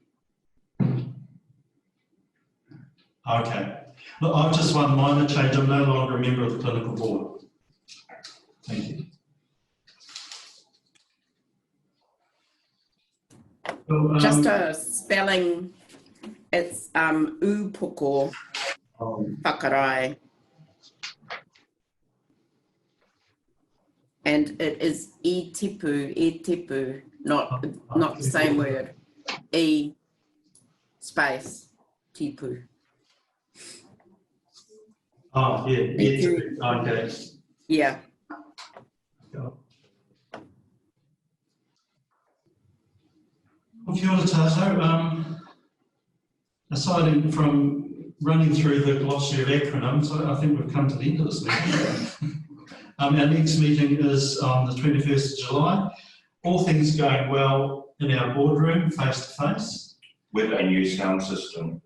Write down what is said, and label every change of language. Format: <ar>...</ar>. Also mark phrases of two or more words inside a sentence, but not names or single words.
<en>Okay. Look, I've just one minor change. I'm no longer a member of the clinical board. Thank you. So, just a spelling, it's</en> <mi>upoko whakarai.</mi> <en>And it is tipu, not the same word. Space tipu. Oh, yeah, okay. Yeah.</en> <mi>Kia ora tātou.</mi> <en>Aside from running through the glossary of acronyms, I think we've come to the end of this meeting. Our next meeting is on the 21st of July. All things going well in our boardroom, face to face. With a new sound system.</en>